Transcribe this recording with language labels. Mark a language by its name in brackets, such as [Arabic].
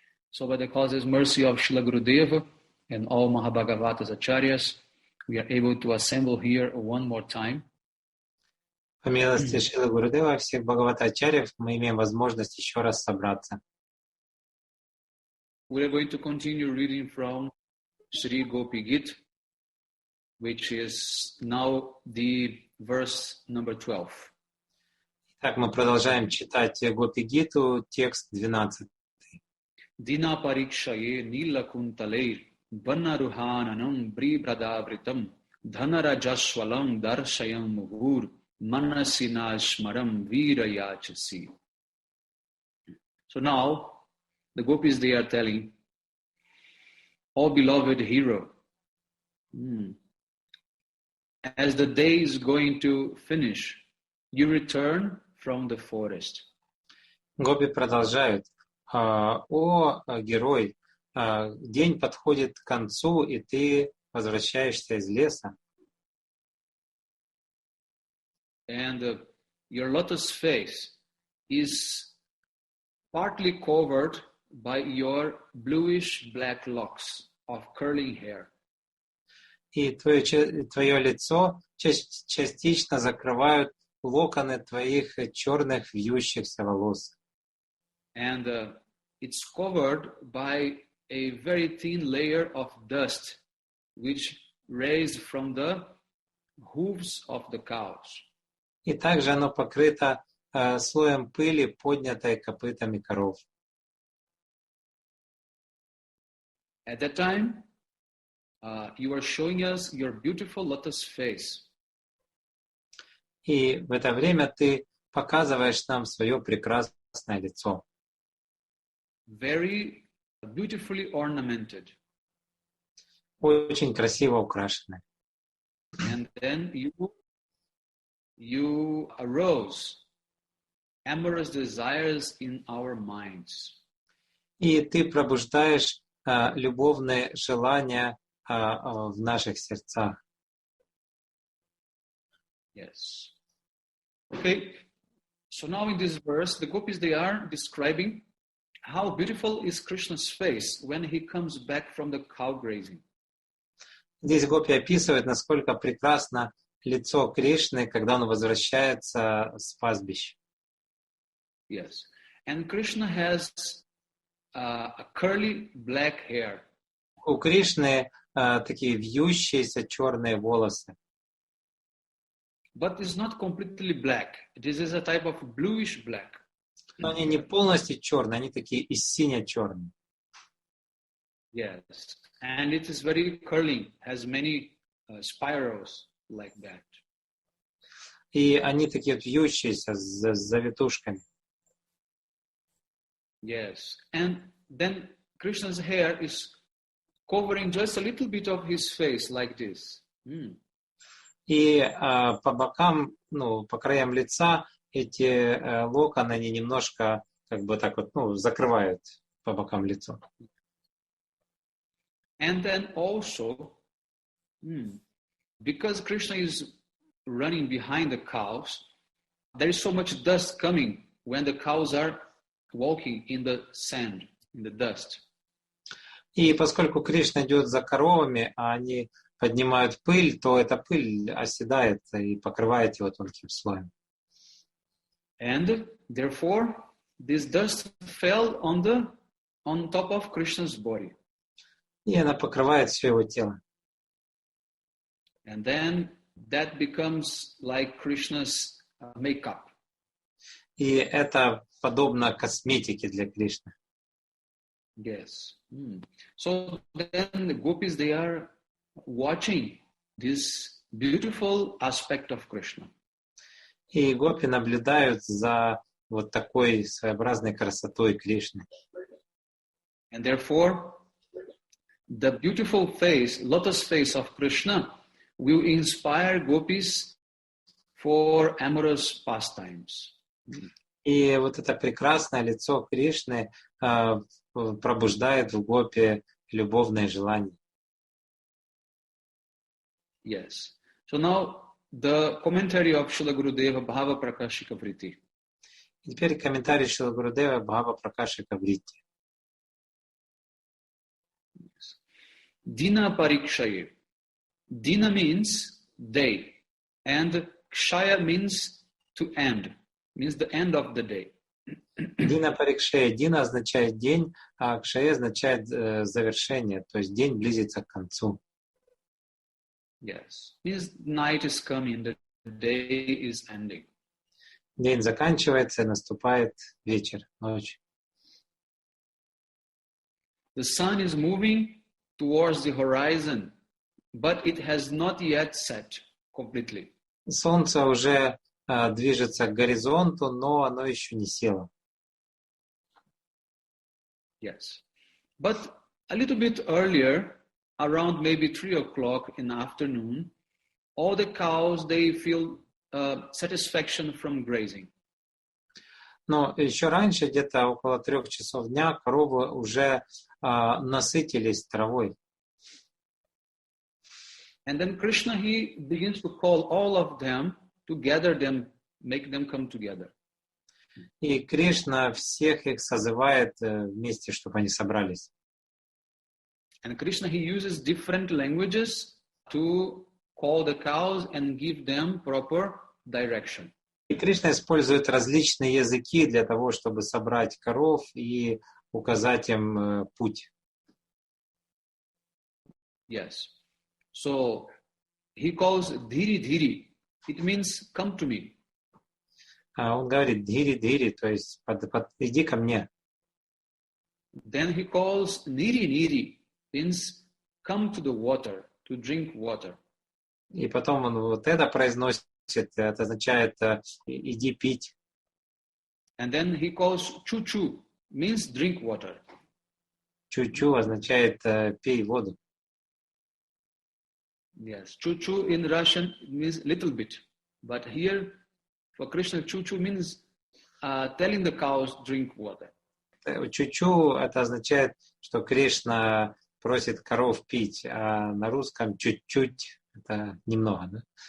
[English] So by the causeless mercy of Srila Gurudeva and all Mahabhagavatas Acharyas, we are able to assemble here one more time. [Russian] По милости Шрилы Гурудева, всех Бхагаватачарьев, мы имеем возможность еще раз собраться. [English] We are going to continue reading from Sri Gopi-gita, which is now the verse number 12. [Russian] Так, мы продолжаем читать Гопи-гиту, текст 12. [Sanskrit] Dina parikshaye nila kuntaleir vanaruhananam bribradavritam dhanarajaswalam darshayam muhur manasinashmaram virayachasi. [English] So now, the gopis, they are telling, "O beloved hero, as the day is going to finish, you return from the forest." [Russian] Гопи продолжают. О, герой, день подходит к концу, и ты возвращаешься из леса. [English] And your lotus face is partly covered by your bluish black locks of curling hair. [Russian] И твое лицо частично закрывают локоны твоих черных вьющихся волос. [English] And it's covered by a very thin layer of dust which raised from the hooves of the cows. [Russian] И также оно покрыто слоем пыли, поднятой копытами коров. [English] At that time, you are showing us your beautiful lotus face. [Russian] И в это время ты показываешь нам свое прекрасное лицо. [English] Very beautifully ornamented. [Russian] Очень красиво украшенное. [English] And then you arose amorous desires in our minds. [Russian] И ты пробуждаешь любовные желания в наших сердцах. [English] Yes. Okay. So now in this verse, the gopis, they are describing how beautiful is Krishna's face when he comes back from the cow grazing. [Russian] Здесь гопи описывают, насколько прекрасно лицо Кришны, когда он возвращается с пастбища. [English] Yes. And Krishna has a curly black hair. [Russian] У Кришны такие вьющиеся черные волосы. [English] But it's not completely black. This is a type of bluish black. [Russian] Но они не полностью черные, они такие и сине-черные. [English] Yes. And it is very curling, has many spirals like that. [Russian] И они такие вьющиеся с завитушками. [English] Yes. And then Krishna's hair is covering just a little bit of his face like this. [Russian] И по бокам, по краям лица эти локоны, они немножко как бы так вот, закрывают по бокам лицо. [English] And then also, because Krishna is running behind the cows, there is so much dust coming when the cows are walking in the sand, in the dust. [Russian] И поскольку Кришна идет за коровами, а они поднимают пыль, то эта пыль оседает и покрывает его тонким слоем. [English] And therefore, this dust fell on top of Krishna's body. [Russian] И она покрывает все его тело. [English] And then that becomes like Krishna's makeup. [Russian] И это подобно косметике для Кришны. [English] Yes. So then the gopis, they are watching this beautiful aspect of Krishna. [Russian] И гопи наблюдают за вот такой своеобразной красотой Кришны. [English] And therefore, the beautiful face, lotus face of Krishna will inspire gopis for amorous pastimes. [Russian] И вот это прекрасное лицо Кришны пробуждает в гопи любовные желания. [English] Yes. So now the commentary of Srila Gurudeva Bhava Prakashika Vritti. [Russian] Теперь комментарий Шрила Гурудева Бхава Пракашика Вритти. [Sanskrit] Dina Parikshaye. [English] Dina means day, and Kshaya means to end, means the end of the day. [Russian] Дина Парикшея. Дина означает день, а Кшая означает завершение, то есть день близится к концу. [English] Yes. Means night is coming, the day is ending. [Russian] День заканчивается, наступает вечер, ночь. [English] The sun is moving towards the horizon, but it has not yet set completely. [Russian] Солнце уже движется к горизонту, но оно еще не село. [English] Yes. But a little bit earlier, around maybe 3 o'clock in the afternoon, all the cows, they feel satisfaction from grazing. [Russian] Но еще раньше, где-то около 3 часов дня, коровы уже насытились травой. [English] And then Krishna, he begins to call all of them to gather them, make them come together. [Russian] И Кришна всех их созывает вместе, чтобы они собрались. [English] And Krishna, he uses different languages to call the cows and give them proper direction. [Russian] И Кришна использует различные языки для того, чтобы собрать коров и указать им путь. [English] Yes. So he calls dhiri dhiri. It means come to me. [Russian] Он говорит «дири-дири», то есть «иди ко мне». [English] Then he calls niri niri. Means come to the water, to drink water. [Russian] И потом он вот это произносит, это означает «иди пить». [English] And then he calls chu-chu. Means drink water. [Russian] Чу-чу означает «пей воду». [English] Yes, chu-chu in Russian means little bit. But here, for Krishna, chu-chu means telling the cows drink water. [Russian] Чучу это означает, что Кришна просит коров пить, а на русском чуть-чуть это немного, да?